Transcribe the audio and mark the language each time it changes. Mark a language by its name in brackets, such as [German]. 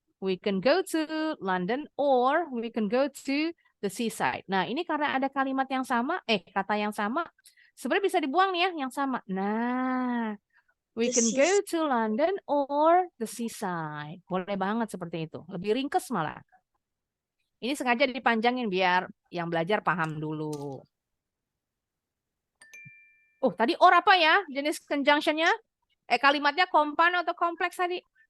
[English] We can go to London or we can go to the seaside. [Indonesian] Nah, ini karena ada kalimat yang sama, kata yang sama, sebenarnya bisa dibuang nih ya, yang sama. [English] Nah, we The can go seaside. to London or the seaside. [Indonesian] Boleh banget seperti itu. Lebih ringkes malah. Ini sengaja dipanjangin biar yang belajar paham dulu. Oh, tadi or apa ya jenis conjunctionnya? Kalimatnya compound atau kompleks tadi?